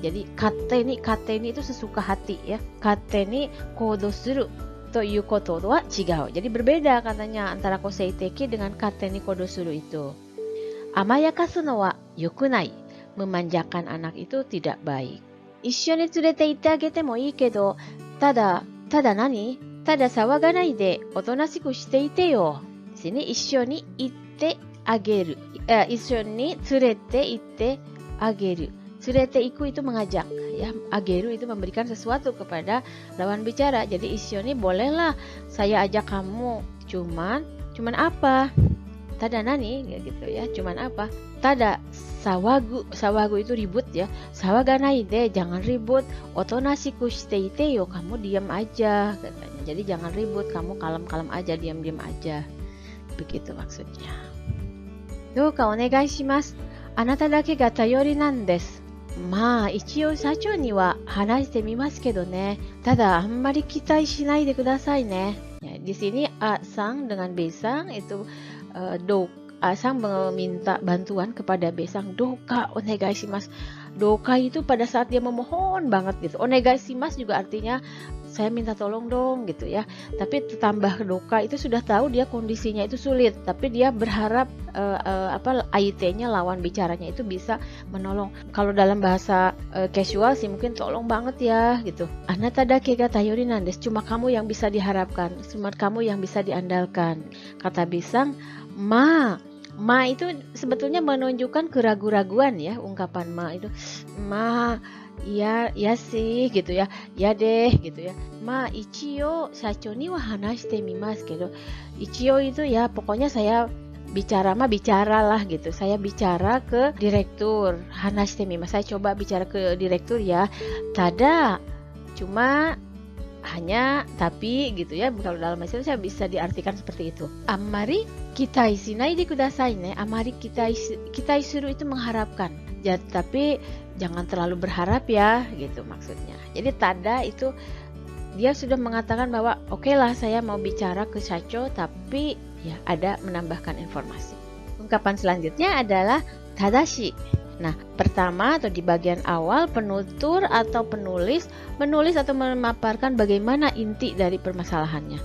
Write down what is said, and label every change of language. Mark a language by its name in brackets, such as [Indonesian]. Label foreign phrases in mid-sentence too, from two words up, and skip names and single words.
[Indonesian] Jadi kateni itu sesuka hati, ya. [Japanese] 勝手に行動するということは違う. [Indonesian] Jadi berbeda katanya antara [Japanese] 個性的 [Indonesian] dengan [Japanese] 勝手に行動する [Indonesian] itu. [Japanese] 甘やかすのはよくない. [Indonesian] Memanjakan anak itu tidak baik. [Japanese] 一緒に連れて行ってあげてもいいけど、ただ何？ただ騒がないでおとなしくしていてよ. [Indonesian] Di sini [Japanese] 一緒に行ってあげる. 一緒に連れて行ってあげる. 連れて行く [Indonesian] itu mengajak, ya. Ageru itu memberikan sesuatu kepada lawan bicara. Jadi 一緒に bolehlah saya ajak kamu. Cuman apa? [Japanese] ただ何, [Indonesian] gitu, ya. Cuman apa? [Japanese] ただ騒ぐ [Indonesian] itu ribut, ya. [Japanese] 騒がないで, [Indonesian] jangan ribut. [Japanese] おとなしくしていてよ, [Indonesian] kamu diam aja katanya. Jadi jangan ribut, kamu kalem-kalem aja, diam-diam aja. Begitu maksudnya. [Japanese] どうかお願いします. あなただけが頼りなんです. まあ、一応社長には話してみますけどね. ただあまり期待しないでくださいね. [Indonesian] Ya, di sini A-sang dengan B-sang itu A-sang meminta bantuan kepada B-sang. [Japanese] どうかお願いします. [Indonesian] doka itu pada saat dia memohon banget gitu. Onegaishimasu juga artinya saya minta tolong dong gitu ya. Tapi tambah doka itu sudah tahu dia kondisinya itu sulit, tapi dia berharap AIT-nya, lawan bicaranya itu bisa menolong. Kalau dalam bahasa casual sih mungkin tolong banget ya gitu. [Japanese] あなただけが頼りなんです, [Indonesian] cuma kamu yang bisa diharapkan, cuma kamu yang bisa diandalkan. Kata Bisang, ma itu sebetulnya menunjukkan keraguan-raguan ya, ungkapan ma itu. Ma, iya, ya sih gitu ya. Ya deh gitu ya. [Japanese] まあ、一応社長には話してみますけど. [Indonesian] Ichiyo itu ya pokoknya saya bicaralah gitu. Saya bicara ke direktur. [Japanese] 話してみます. [Indonesian] Saya coba bicara ke direktur ya. Tada, cuma hanya, tapi gitu ya. Kalau dalam bahasa saya bisa diartikan seperti itu. [Japanese] あまり期待しないでくださいね. あまり期待する [Indonesian] itu mengharapkan. Tapi jangan terlalu berharap ya gitu maksudnya. Jadi tada itu dia sudah mengatakan bahwa oke lah saya mau bicara ke Shacho, tapi ya ada menambahkan informasi. Ungkapan selanjutnya adalah tadashi. Nah, pertama atau di bagian awal penutur atau penulis menulis atau memaparkan bagaimana inti dari permasalahannya.